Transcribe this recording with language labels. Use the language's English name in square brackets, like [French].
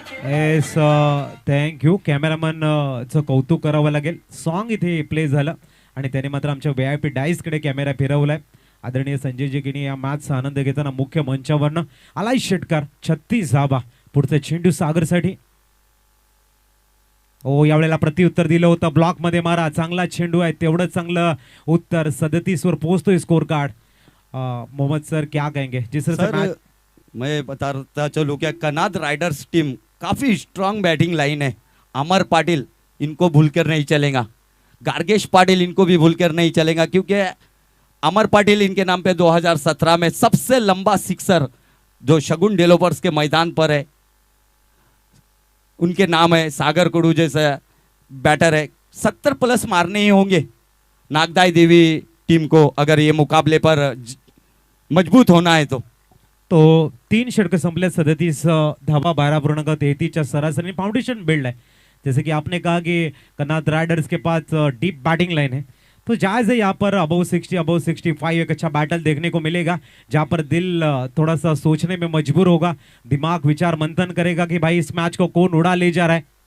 [Marathi] Yes, thank you. Cameraman चं कौतुक करावं लागेल. सॉन्ग इथे प्ले झालं आणि त्याने मात्र आमच्या VIP डाईसकडे कॅमेरा फिरवलाय. आदरणीय संजय गिनी या मॅचचा आनंद घेताना मुख्य मंचावरनं आलाय षटकार 36 धाबा. पुढचा चेंडू सागरसाठी. ओ यावेळेला प्रत्युत्तर दिलं होतं ब्लॉक मध्ये मारा. चांगला चेंडू आहे, तेवढं चांगलं उत्तर. 37 वर पोहोचतोय स्कोर कार्ड. [Hindi] मोहम्मद सर क्या कहेंगे जिस तरह से सर मैच मैं बताता चलूँ क्या कनाद राइडर्स टीम काफ़ी स्ट्रांग बैटिंग लाइन है. अमर पाटिल इनको भूलकर नहीं चलेगा, गार्गेश पाटिल इनको भी भूलकर नहीं चलेगा, क्योंकि अमर पाटिल इनके नाम पे 2017 में सबसे लंबा सिक्सर जो शगुन डेवलपर्स के मैदान पर है उनके नाम है. सागर कुडू जैसा बैटर है, 70 प्लस मारने ही होंगे नागदाई देवी टीम को अगर ये मुकाबले पर मजबूत होना है तो. [Marathi] 3 षटक संपले. 37 धावा 12.33च्या सरासरी फाउंडेशन बिल्ड है. [Hindi] जैसे कि आपने कहा कि कनाद राइडर्स के पास डीप बैटिंग लाइन है, तो जायज है यहाँ पर अबव 60 अबव 65 एक अच्छा बैटल देखने को मिलेगा, जहाँ पर दिल थोड़ा सा सोचने में मजबूर होगा, दिमाग विचार मंथन करेगा कि भाई इस मैच को कौन उड़ा ले जा रहा है.